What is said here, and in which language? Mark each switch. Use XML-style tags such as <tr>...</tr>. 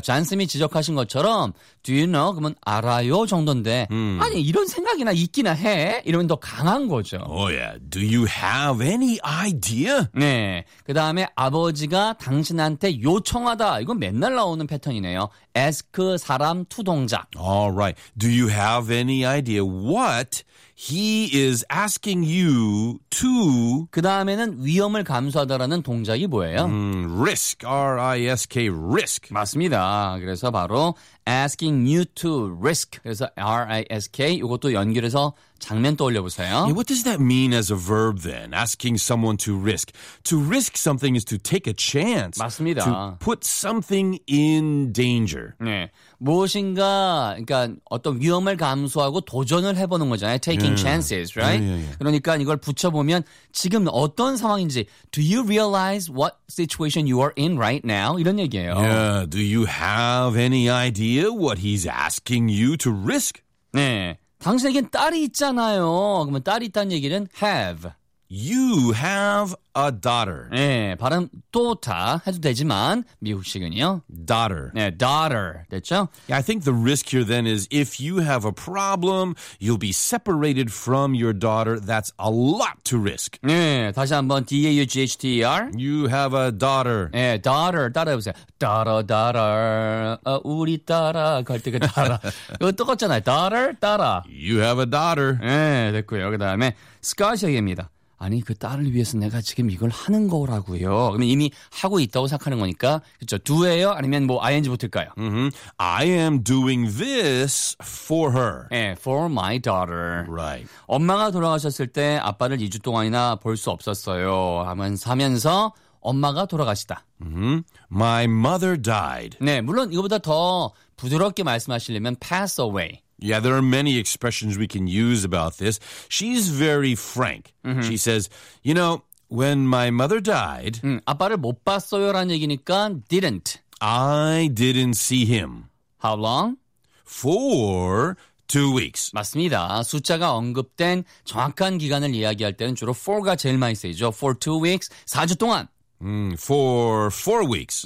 <ko>잔쌤이 지적하신 것처럼</ko> <en>Do you know?</en> <ko>그러면 알아요 정도인데 아니, 이런 생각이나 있기나 해? 이러면 더 강한 거죠.</ko> <en>Oh, yeah. Do you have any idea?</en> <ko>네. 그 다음에 아버지가 당신한테 요청하다. 이건 맨날 나오는 패턴이네요. Ask 사람 to 동작.</ko> <en>All right. Do you have any idea what he is asking you to?</en> <ko>그 다음에는 위험을 감수하다라는 동작이 뭐예요?</ko> <en>Risk. R-I-S-K. Risk.</en> <ko>맞습니다. 그래서 바로</ko> <en>asking you to risk.</en> <ko>그래서 R-I-S-K. 이것도 연결해서 장면 떠올려보세요.</ko> <en>Yeah, what does that mean as a verb then? Asking someone to risk. To risk something is to take a chance.</en> <ko>맞습니다.</ko> <en>To put something in danger.</en> <ko>네. 무엇인가, 그러니까 어떤 위험을 감수하고 도전을 해보는 거잖아요.</ko> <en>Taking chances, right? Yeah, yeah, yeah.</en> <ko>그러니까 이걸 붙여보면 지금 어떤 상황인지</ko> <en>Do you realize what situation you are in right now?</en> <ko>이런 얘기예요.</ko> <en>Yeah, do you have any idea what he's asking you to risk?</en> <ko>네. 당신에겐 딸이 있잖아요. 그러면 딸이 있다는 얘기는 have.</ko> <en>You have a daughter.</en> <ko>네, 발음 daughter 해도 되지만 미국식은요.</ko> <en>Daughter.</en> <ko>네, daughter. 됐죠?</ko> <en>Yeah, I think the risk here then is if you have a problem, you'll be separated from your daughter. That's a lot to risk.</en> <ko>네, 다시 한번 D-A-U-G-H-T-E-R.</ko> <en>You have a daughter.</en> <ko>네, daughter. 따라해보세요. Daughter. 우리 딸아. 갈등의 딸아. 이거 똑같잖아요.</ko> <en>Daughter, 딸아. You have a daughter.</en> <ko>네, 됐고요. 그 다음에 스카시 얘기입니다. 아니 그 딸을 위해서 내가 지금 이걸 하는 거라고요. 그러면 이미 하고 있다고 생각하는 거니까 그렇죠. Do예요? 아니면 뭐 ing 붙을까요?</ko> <en>I am doing this for her.</en> <ko>네,</ko> <en>for my daughter. Right.</en> <ko>엄마가 돌아가셨을 때 아빠를 2주 동안이나 볼 수 없었어요. 하면서 엄마가 돌아가시다.</ko> <en>My mother died.</en> <ko>네, 물론 이거보다 더 부드럽게 말씀하시려면</ko> <en>pass away. Yeah, there are many expressions we can use about this. She's very frank. Mm-hmm. She says, you know, when my mother died...</en> <ko>아빠를 못 봤어요라는 얘기니까 didn't.</ko> <en>I didn't see him. How long? For 2 weeks.</en> <ko>맞습니다. 숫자가 언급된 정확한 기간을 이야기할 때는 주로 for가 제일 많이 쓰이죠.</ko> <en>For 2 weeks,</en> <ko>4주 동안.</ko> <en>For 4 weeks.</en>